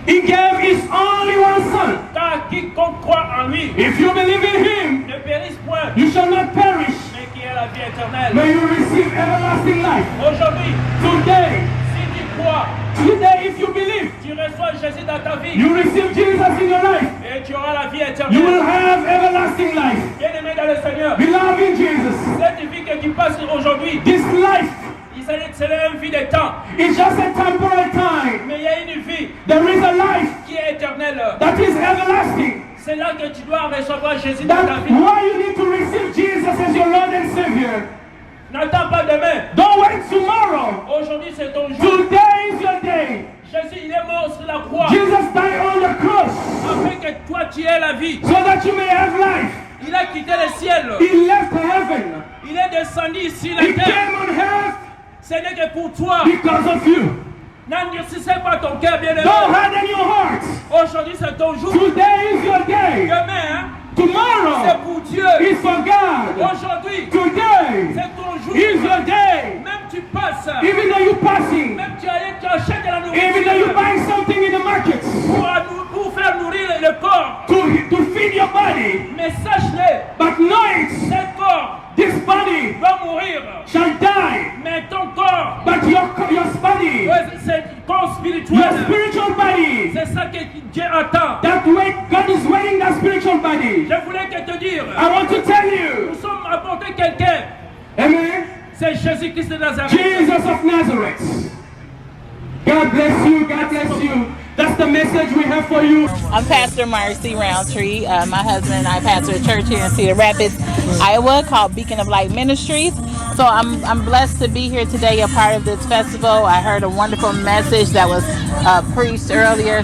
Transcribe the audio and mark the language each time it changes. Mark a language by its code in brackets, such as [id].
[en] He gave His only one Son. [fr] Car quiconque croit en lui, [en] if you believe in Him, [fr] ne périsse point, [en] you shall not perish, [fr] mais qui a la vie éternelle. [en] May you receive everlasting life. [fr] Aujourd'hui, today, si tu crois, [en] today, if you believe, [fr] tu reçois Jésus dans ta vie, [en] you receive Jesus in your life, [fr] et tu auras la vie éternelle. [en] You will have everlasting life. [fr] Bien-aimé dans le Seigneur, [en] beloved in Jesus, [fr] cette vie que tu passes aujourd'hui, [en] this life, [fr] c'est une vie de temps. [en] It's just a temporal time. [fr] Mais il y a une vie. [en] There is a life [fr] qui est éternelle. [en] That is everlasting. [fr] C'est là que tu dois recevoir Jésus dans ta vie. [en] Why you need to receive Jesus as your Lord and Savior. [fr] N'attends pas demain. [en] Don't wait tomorrow. [fr] Aujourd'hui c'est ton jour. [en] Today is your day. [fr] Jésus il est mort sur la croix. [en] Jesus died on the cross. [fr] Afin que toi tu aies la vie. [en] So that you may have life. [fr] Il a quitté le ciel. [en] He left heaven. [fr] Il est descendu ici la terre. [en] He came on earth. [fr] Ce n'est que pour toi. [en] Because of you. [fr] N'endurcissez pas ton cœur, bien-aimé. [en] Don't harden your heart. [fr] Aujourd'hui c'est ton jour. [en] Today is your day. Demain, tomorrow, [fr] c'est pour Dieu. [en] It's for God. [fr] Aujourd'hui, today, c'est ton jour. [en] Is your day. [fr] Même tu passes. [en] Even though you're passing. [fr] Même tu achètes de la nourriture. [en] Even though you buy something in the market. [fr] Pour faire nourrir le corps. [en] To feed your body. [fr] Mais sache-le. [en] But know it. [fr] Ce corps. [en] This body [fr] va mourir, [en] shall die. [fr] Mais ton corps, [en] but your body, [fr] c'est corps spirituel, [en] your spiritual body, [fr] c'est ça que Dieu attend. [en] That way God is waiting that spiritual body. [fr] Je voulais te dire, [en] I want to tell you, [fr] nous sommes apportés quelqu'un. Amen. C'est Jésus-Christ de Nazareth. [en] Jesus of Nazareth. God bless you. God bless you. That's the message we have for you. I'm Pastor Marcy Roundtree. My husband and I pastor a church here in Cedar Rapids, Iowa, called Beacon of Light Ministries. So I'm blessed to be here today, a part of this festival. I heard a wonderful message that was preached earlier.